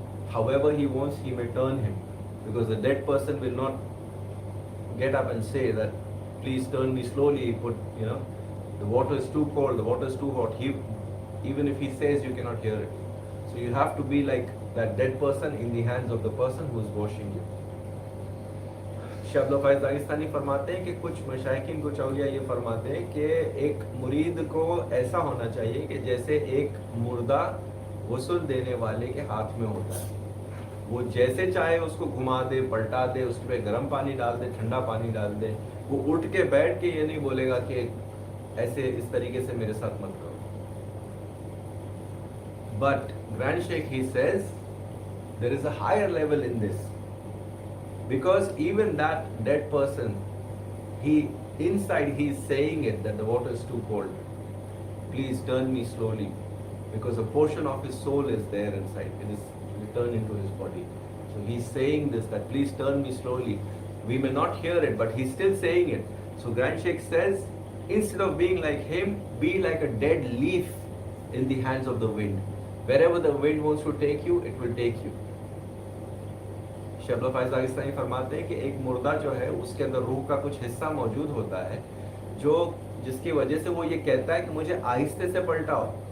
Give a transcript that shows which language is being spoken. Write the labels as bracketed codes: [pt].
[en] However he wants, he may turn him, because the dead person will not get up and say that please turn me slowly, put, the water is too cold, the water is too hot. Even if he says, you cannot hear it. So you have to be like that dead person in the hands of the person who is washing you. [hi] शब्द फैज़ Dagestani फरमाते हैं कि कुछ मशाइखिन कुछ औलिया ये फरमाते हैं कि एक मुरीद को ऐसा होना चाहिए कि जैसे एक मुर्दा गुस्ल देने वाले के हाथ में होता है। वो जैसे चाहे उसको घुमा दे, पलटा दे, उस पर गर्म पानी डाल दे, ठंडा पानी डाल दे, वो उठ के बैठ के ये नहीं बोलेगा कि ऐसे इस तरीके से मेरे साथ मत करो। [en] But Grand Sheikh, he says there is a higher level in this, because even that dead person, inside he is saying it, that the water is too cold, please turn me slowly, because a portion of his soul is there inside, it is returned into his body. So he is saying this, that please turn me slowly. We may not hear it, but he is still saying it. So Grand Sheikh says, instead of being like him, be like a dead leaf in the hands of the wind. Wherever the wind wants to take you, it will take you. [hi] शब्द फैज़ Dagestani फरमाते हैं कि एक मुर्दा जो है उसके अंदर रूह का कुछ हिस्सा मौजूद होता है जिसकी वजह से वो ये कहता है कि मुझे आहिस्ते से पलटाओ।